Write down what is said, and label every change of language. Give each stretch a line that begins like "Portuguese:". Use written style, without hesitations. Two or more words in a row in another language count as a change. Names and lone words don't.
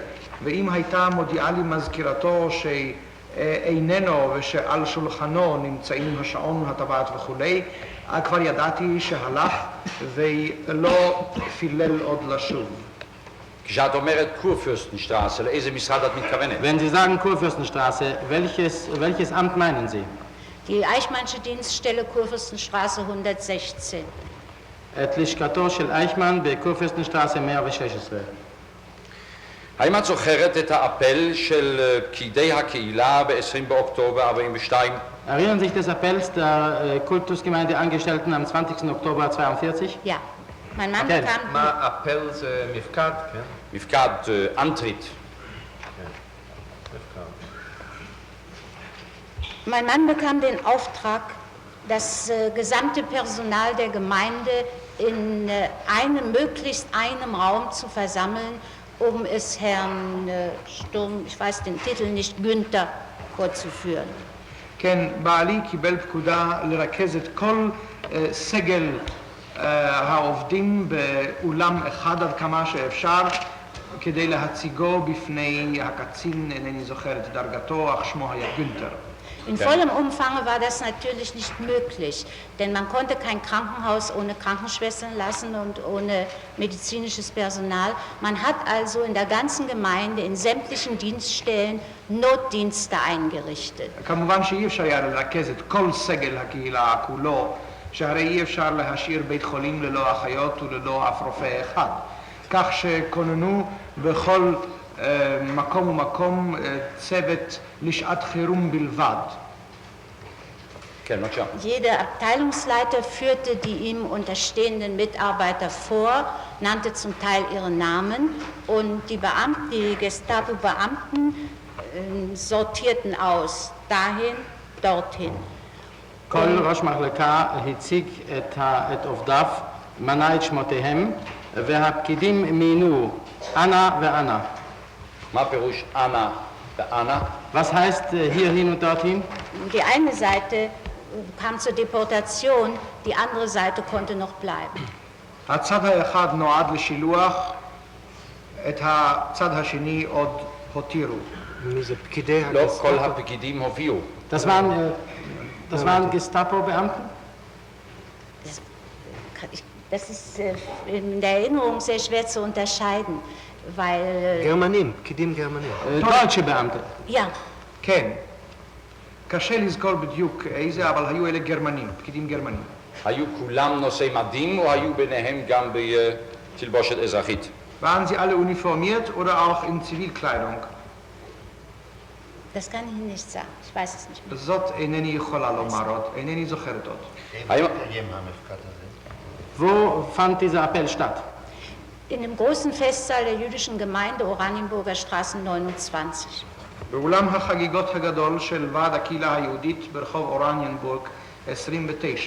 Hebrew: ואם הייתה מודיעה לי מזכירתו שאיננו ושעל שולחנו נמצאים השעון, הטבעת וכולי, כבר ידעתי שהלך ולא פילל עוד לשוב. כשאת אומרת קורפürstenstraße, לאיזה משרד את מתכוונת?
German: Wenn Sie sagen Kurfürstenstraße, welches Amt meinen Sie? Die Eichmannsche Dienststelle Kurfürstenstraße 116.
Hebrew: את לשכתו של אייכמן בקורפürstenstraße 116. האם את זוכרת את האפל של פקידי הקהילה ב-20 באוקטובר 42?
German: Erinnern sich des Appells der Kultusgemeindeangestellten am 20. Oktober 42? Ja, mein Mann bekam...
Hebrew: מה אפל זה מפקד, כן? מפקד אנטריט.
German: Mein Mann bekam den Auftrag, das gesamte Personal der Gemeinde in möglichst einem Raum zu versammeln, um es Herrn Sturm, ich weiß den Titel nicht, Günther, vorzuführen.
Hebrew: כן, בעלי קיבל פקודה לרכז את כל סגל העובדים באולם אחד עד כמה שאפשר כדי להציגו בפני הקצין, אינני זוכר את דרגתו, אך שמו היה גונטר.
German: In vollem Umfang war das natürlich nicht möglich, denn man konnte kein Krankenhaus ohne Krankenschwestern lassen und ohne medizinisches Personal. Man hat also in der ganzen Gemeinde, in sämtlichen Dienststellen, Notdienste eingerichtet.
Hebrew: כמובן שאי אפשר היה לרכז את כל סגל הקהילה כולו, שהרי אי אפשר להשאיר בית חולים ללא אחיות וללא אף רופא אחד. כך שכוננו בכל מקום ומקום צוות לשעת חירום בלבד. כן, בבקשה.
German: Jeder Abteilungsleiter führte die ihm unterstehenden Mitarbeiter vor, nannte zum Teil ihren Namen und die Gestapo-Beamten sortierten aus, dahin, dorthin.
Hebrew: כל ראש מחלקה הציג את עובדיו, מנה את שמותיהם, והפקידים מינו אנה ואנה. מה פירוש אנה ואנה?
German: Was heißt hierhin und dorthin? Die eine Seite kam zur Deportation, die andere Seite konnte noch bleiben.
Hebrew: הצד האחד נועד לשילוח, את הצד השני עוד הותירו. מי זה פקידי לא הגסטאפו? כל הפקידים הופיעו.
German: Das waren Gestapo-Beamten? Das ist in der Erinnerung sehr schwer zu unterscheiden, weil...
Hebrew: גרמנים, פקידים גרמנים.
German: Deutsche Beamte. Ja,
Hebrew: כן. קשה לזכור בדיוק איזה, אבל היו אלה גרמנים, פקידים גרמנים. היו כולם נושאי מדים או היו ביניהם גם בתלבושת אזרחית?
German: Waren sie alle uniformiert oder auch in Zivilkleidung? Das kann ich nicht sagen, ich weiß es nicht mehr.
Hebrew: זאת אינני יכולה לומר עוד, אינני זוכרת עוד.
German: Wo fand dieser Appell statt? In dem großen Festsaal der jüdischen Gemeinde Oranienburger Straße 29.
Hebrew: באולם החגיגות הגדול של ועד הקהילה היהודית ברחוב אורניאנבורג 29.